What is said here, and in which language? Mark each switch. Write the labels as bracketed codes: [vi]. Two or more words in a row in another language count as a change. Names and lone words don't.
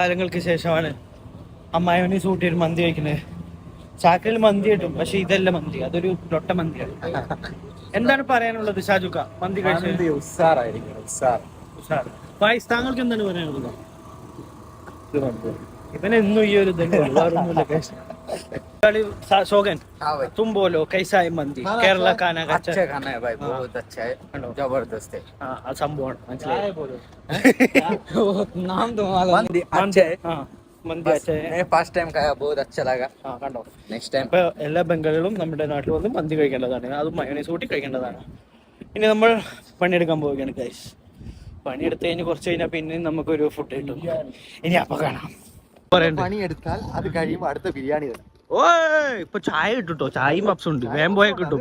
[ml] കുറെ കാലങ്ങൾക്ക് ശേഷമാണ് അമ്മായിനെ സൂട്ടിയൊരു മന്തി കഴിക്കുന്നത്. ചാക്രയിൽ മന്തി കിട്ടും, പക്ഷെ ഇതല്ല മന്തി, അതൊരു ലൊട്ട മന്തിയാണ്. എന്താണ് പറയാനുള്ളത് ഷാജുക്ക? മന്തി കഴിച്ചത് ഫായിസ്, താങ്കൾക്ക് എന്താണ് പറയാനുള്ളത്? ഇവനെന്നും ഈ ഒരു [hi] शोगन तुम बोलो कैसा है मंदी? केरला खाना का अच्छा खाना है भाई, बहुत अच्छा है, जबरदस्त है। संभव नाम तो मंदी अच्छा है। [ml] മന്തി [hi] मैं [en] first time [hi] खाया, बहुत अच्छा लगा। [ml] കണ്ടോ, [en] next time [ml] ഇപ്പൊ എല്ലാ ബംഗാളികളും നമ്മുടെ നാട്ടിൽ വന്ന് മന്തി കഴിക്കേണ്ടതാണ്, അതും മയോണൈസ് കൂട്ടി കഴിക്കേണ്ടതാണ്. ഇനി നമ്മൾ പണിയെടുക്കാൻ പോവുകയാണ് ഗൈസ്. പണിയെടുത്ത് കഴിഞ്ഞ് കുറച്ച് കഴിഞ്ഞാൽ പിന്നെ നമുക്കൊരു ഫുഡ് കിട്ടും. ഇനി അപ്പൊ കാണാം. പണിയെടുത്താൽ അത് കഴിയുമ്പോൾ അടുത്ത ബിരിയാണി തന്നെ. ഇപ്പൊ ചായ കിട്ടുട്ടോ, ചായയും പപ്സും ഉണ്ട്, വേഗം പോയാൽ കിട്ടും.